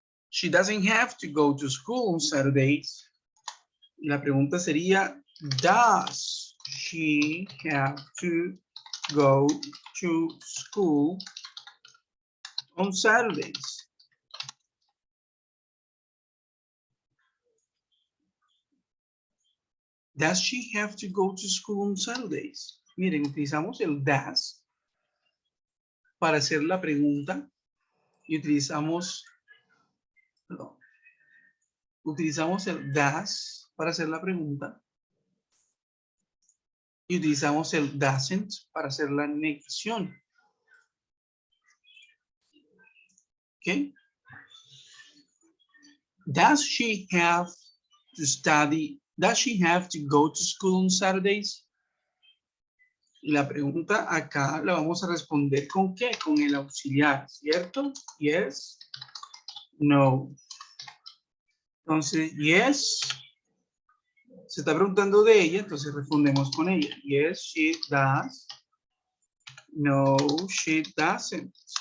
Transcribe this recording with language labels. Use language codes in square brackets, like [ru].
[en] She doesn't have to go to school on Saturdays. [es] Y la pregunta sería, [en] does she have to go to school on Saturdays? Does she have to go to school on Saturdays? [es] Miren, utilizamos el does para hacer la pregunta y utilizamos el does para hacer la pregunta y utilizamos el doesn't para hacer la negación. ¿Ok? [en] Does she have to study? Does she have to go to school on Saturdays? [es] Y la pregunta acá la vamos a responder ¿con qué? Con el auxiliar, ¿cierto? Yes, no. Entonces, yes, se está preguntando de ella, entonces respondemos con ella. [en] Yes, she does. No, she doesn't.